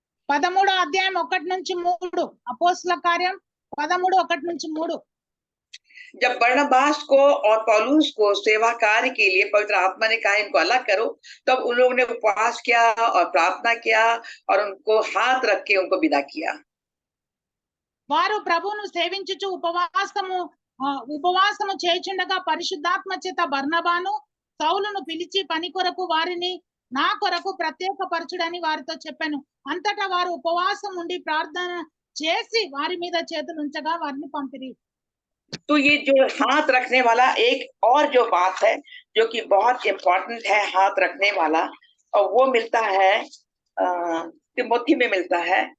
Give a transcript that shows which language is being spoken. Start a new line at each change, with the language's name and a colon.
Telugu: 13వ అధ్యాయం 1 నుంచి 3. అపోస్తల కార్యం 13 1 నుంచి 3.
Hindi: जब बरनबास को और पौलुस को सेवा कार्य के लिए पवित्र आत्मा ने कहा इनको अलग करो, तब उन लोगों ने उपवास किया और प्रार्थना किया और उनको हाथ रख के उनको विदा किया.
Telugu: వారు ప్రభువును సేవించుచు ఉపవాసము చేయుచుండగా పరిశుద్ధాత్మ చేత బర్నబాను సౌలును పిలిచి పని కొరకు వారిని నా కొరకు ప్రత్యేక పరచుడని వారితో చెప్పాను. అంతటా వారు ఉపవాసం ఉండి ప్రార్థన చేసి వారి మీద చేతులు ఉంచగా వారిని పంపిరి.
Hindi: तो ये जो हाथ रखने वाला एक और जो बात है जो कि बहुत इम्पोर्टेंट है, हाथ रखने वाला, और वो मिलता है तिमोथी में मिलता है.